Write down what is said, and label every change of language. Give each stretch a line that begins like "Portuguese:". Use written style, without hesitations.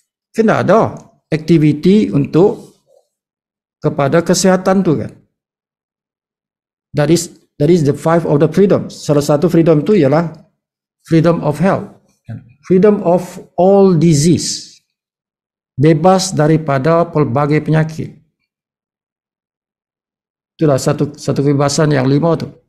Malay: Kena ada aktiviti untuk kepada kesihatan tu, kan.
English: That is the 5 of the freedom.
Malay: Salah satu freedom tu ialah freedom of health, freedom of all disease, bebas daripada pelbagai penyakit. Itulah satu kebebasan yang 5 tu.